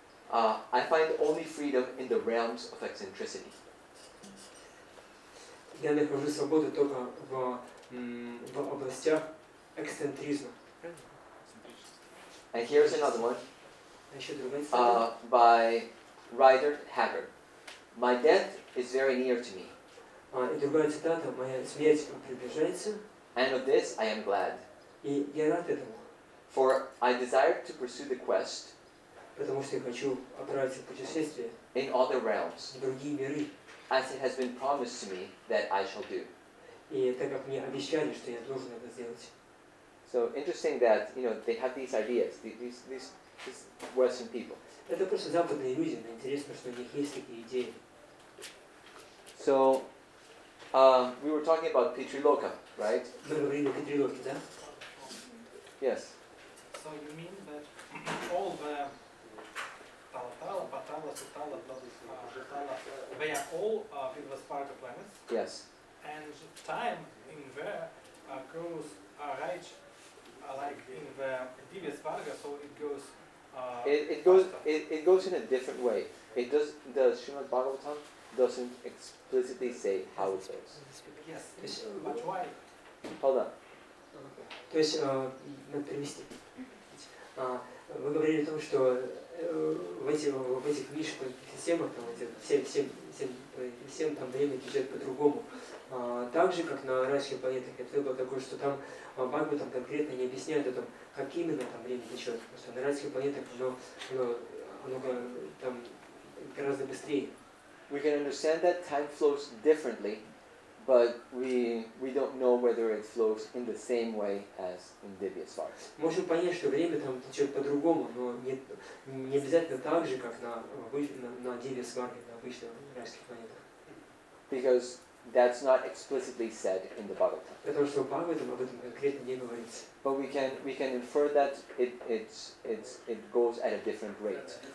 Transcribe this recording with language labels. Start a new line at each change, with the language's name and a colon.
English: I find only freedom in the realms of eccentricity.
Russian: Я нахожу свободу только в областях эксцентризма.
English: And here's another one
Russian: Еще другая цитата.
English: by Rider Haggard. My death is very near to me,
Russian: И другая цитата: «Моя смерть приближается,
English: and of this I am glad,
Russian: и я рад этому,
English: for I desire to pursue the quest
Russian: потому что я хочу отправиться в путешествие
English: in other realms,
Russian: в другие миры.
English: as it has been promised to me that I shall do.»
Russian: И так как мне обещали, что я должен это сделать.
English: So interesting that they have these ideas, these Western people.
Russian: Это просто западные люди, но интересно, что у них есть такие идеи.
English: So we were talking about Pitriloka, right?
Russian: Мы говорили о Питрилоке, да?
English: Yes. So you mean that all the Talatala, Patala, Sutala, Jatala, they are all Vidvasparga planets? Yes. And time in there goes right like in the Divasparga, so it goes It goes in a different way. It does. The Srimad Bhagavatam doesn't explicitly say how it goes. Yes, but why? Hold on.
Russian: То есть, надо перевести. Вы говорили о том, что в этих низших системах, там, 7 там время течет по-другому. Так же, как на райских планетах, это было такое, что там Бхагаватам конкретно не объясняет о том, как именно там время течет. Потому что на райских планетах оно там гораздо быстрее.
English: We can understand that time flows differently, but we don't know whether it flows in the same way as in Divyasvarga.
Russian: Можем понять, что время там течет по-другому, но не обязательно так же, как на Дивьясварге, на обычных райских планетах.
English: Because that's not explicitly said in the Bhagavatam.
Russian: Потому что в Бхагаватам об этом конкретно не говорится.
English: But we can infer that it goes at a different rate.